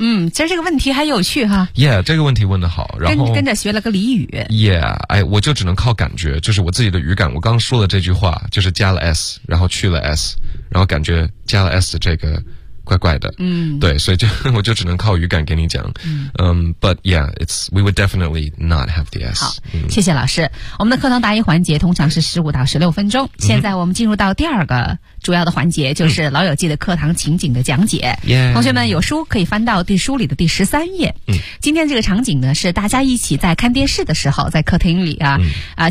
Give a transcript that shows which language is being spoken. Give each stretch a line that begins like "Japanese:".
Chinese: 其实这个问题还有趣哈。 Yeah， 这个问题问得好，然后跟着学了个俚语。 Yeah， 哎，我就只能靠感觉，就是我自己的语感。我刚说的这句话，就是加了 s， 然后去了 s， 然后感觉加了 s 的这个怪怪的。对，所以我就只能靠语感给你讲。
English: But yeah， we would definitely not have the s。
Chinese: 好，谢谢老师。我们的课堂答疑环节通常是15到16分钟。现在我们进入到第二个主要的环节，就是老友记的课堂情景的讲解。同学们有书可以翻到第书里的第13页。今天这个场景呢，是大家一起在看电视的时候，在客厅里啊。